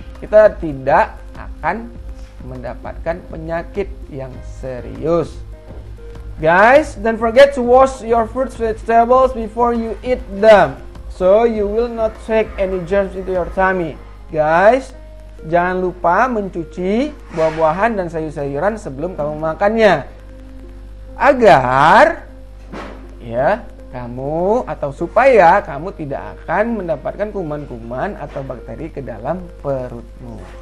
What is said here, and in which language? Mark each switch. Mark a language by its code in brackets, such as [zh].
[id] Kita tidak akan mendapatkan penyakit yang serius. [en] Guys, don't forget to wash your fruits and vegetables before you eat them, so you will not take any germs into your tummy. [id] Guys, jangan lupa mencuci buah-buahan dan sayur-sayuran sebelum kamu makannya, agar ya kamu atau supaya kamu tidak akan mendapatkan kuman-kuman atau bakteri ke dalam perutmu.